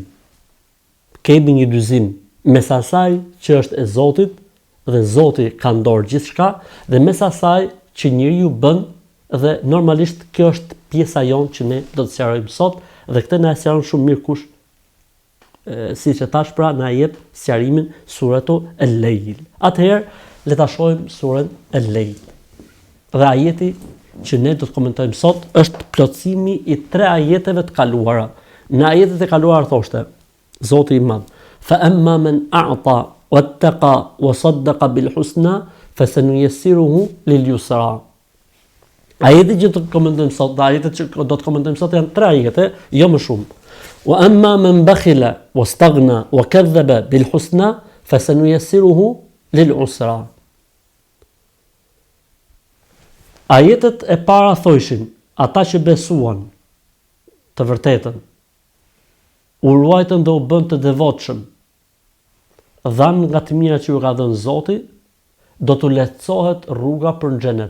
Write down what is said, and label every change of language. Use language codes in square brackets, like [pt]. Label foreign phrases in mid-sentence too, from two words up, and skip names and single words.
[sq] Kemi një dyzim mes asaj që është e Zotit dhe Zoti ka në dorë gjithçka dhe mes asaj që njeriu bën dhe normalisht kjo është pjesa jonë që ne do të sqarojmë sot dhe këtë na sqaron shumë mirë kush siç e thash pra na jep sqarimin Suretu al-Lejl. Atëherë le ta shohim surën al-Lejl. Dhe ajeti që ne do të komentojmë sot është plotësimi i 3 ajeteve të kaluara. Në ajetet e kaluara thoshte Zoti i Madh: [ar] "فأما من أعطى واتقى وصدق بالحسنى فسنيسره لليسرى." [sq] Ajetet që do të komentojmë sot, ajetet që do të komentojmë sot janë 3 ajete, jo më shumë. [ar] "وأما من بخل واستغنى وكذب بالحسنى فسنيسره للعسرى." [sq] Ajetet e para thoshin, ata që besuan të vërtetën, u ruajtën dhe u bën të devotshëm, dhanë nga të mira që ju ka dhënë Zoti, do t'u lehtësohet rruga për në xhenet.